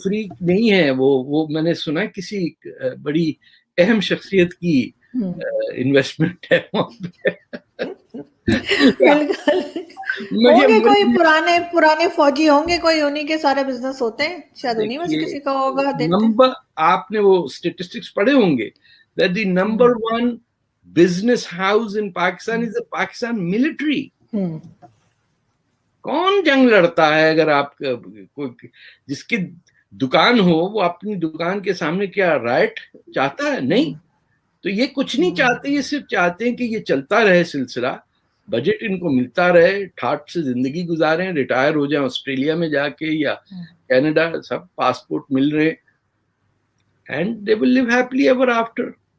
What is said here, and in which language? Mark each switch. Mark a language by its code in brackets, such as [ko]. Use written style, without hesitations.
[ur] Free نہیں ہے وہ میں نے سنا کسی بڑی اہم شخصیت کی انویسٹمنٹ ہے وہاں پہ. بالکل. ہوں گے کوئی پرانے فوجی ہوں گے، کوئی انہی کے سارے بزنس ہوتے ہیں شاید، انہی میں سے کسی کا ہوگا. نمبر آپ نے وہ اسٹیٹسٹکس پڑھے ہوں گے [en] that the number one business house in Pakistan is the Pakistan military. [ur] کون جنگ لڑتا ہے؟ اگر آپ کوئی جس کی دکان ہو وہ اپنی دکان کے سامنے کیا رائٹ چاہتا ہے؟ نہیں. تو یہ کچھ نہیں چاہتے، یہ صرف چاہتے ہیں کہ یہ چلتا رہے سلسلہ، بجٹ ان کو ملتا رہے، ٹھاٹ سے زندگی گزاریں، ریٹائر ہو جائیں آسٹریلیا میں جا کے یا کینیڈا، سب پاسپورٹ مل رہے، [en] And they will live happily ever after.